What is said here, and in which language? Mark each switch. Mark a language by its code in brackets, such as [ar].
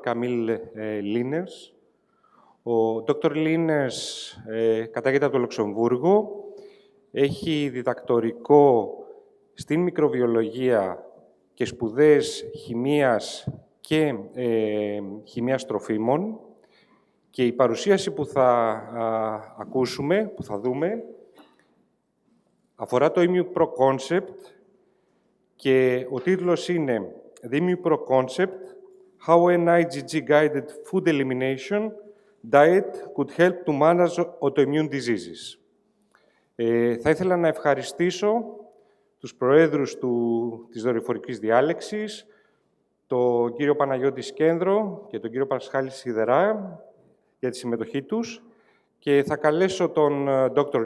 [el] Camille Lieners. Ο Dr. Lieners κατάγεται από το Λουξεμβούργο, έχει διδακτορικό στην μικροβιολογία και σπουδές χημείας και χημείας τροφίμων. Και η παρουσίαση που θα ακούσουμε, που θα δούμε, αφορά το IMUPRO Concept και ο τίτλος είναι [en] The IMUPRO Concept, How an IgG Guided Food Elimination Diet Could Help to Manage Autoimmune Diseases. [el] Θα ήθελα να ευχαριστήσω τους προέδρους της δορυφορικής διάλεξης, τον κύριο Παναγιώτη Σκένδρο και τον κύριο Πασχάλη Σιδερά, για τη συμμετοχή τους και θα καλέσω τον Dr.